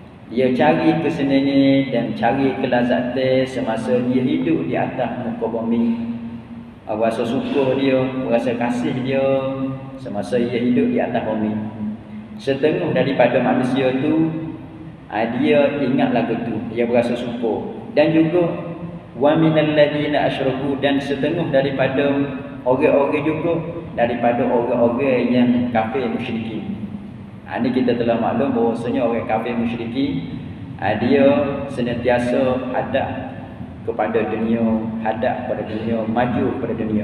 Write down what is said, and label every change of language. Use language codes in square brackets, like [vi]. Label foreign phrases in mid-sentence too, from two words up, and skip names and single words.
[ms] Dia cari kesenangan dan cari kelazatan semasa dia hidup di atas muka bumi. Rasa syukur dia, rasa kasih dia semasa dia hidup di atas bumi. Setengah daripada manusia tu dia ingat lagu tu, dia berasa syukur. Dan juga [ar] wa minal ladina asyraku, [ms] dan setengah daripada orang-orang juga daripada orang-orang yang kafir musyrikin. Ini kita telah maklum bahawasanya orang kafir musyrikin dia senantiasa hadap kepada dunia, hadap pada dunia, maju pada dunia.